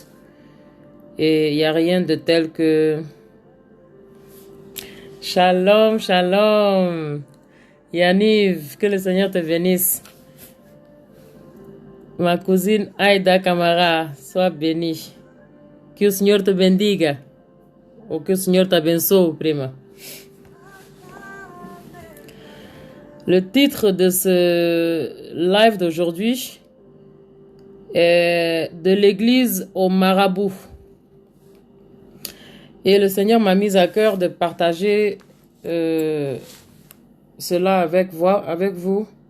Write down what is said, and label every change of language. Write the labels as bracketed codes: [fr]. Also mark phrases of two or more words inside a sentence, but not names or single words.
[fr] Et il n'y a rien de tel que... [he] Shalom, shalom. [fr] Yaniv, que le Seigneur te bénisse. Ma cousine Aïda Kamara, sois bénie. [pt] Que o Senhor te bendiga. Ou que o Senhor te abençoe, prima. [fr] Le titre de ce live d'aujourd'hui est de l'église au marabout. Et le Seigneur m'a mis à cœur de partager cela avec vous.